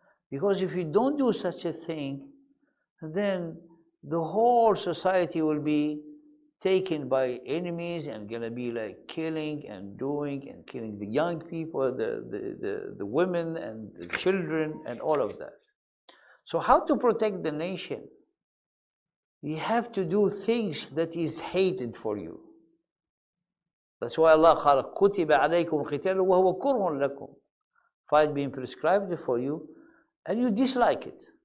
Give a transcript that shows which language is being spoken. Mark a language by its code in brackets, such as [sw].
[en] Because if you don't do such a thing, then the whole society will be taken by enemies and gonna be like killing and killing the young people, the women and the children and all of that. So how to protect the nation? You have to do things that is hated for you. That's why Allah [ar] قال كتب عليكم القتال وهو كره لكم. [en] Fight being prescribed for you and you dislike it.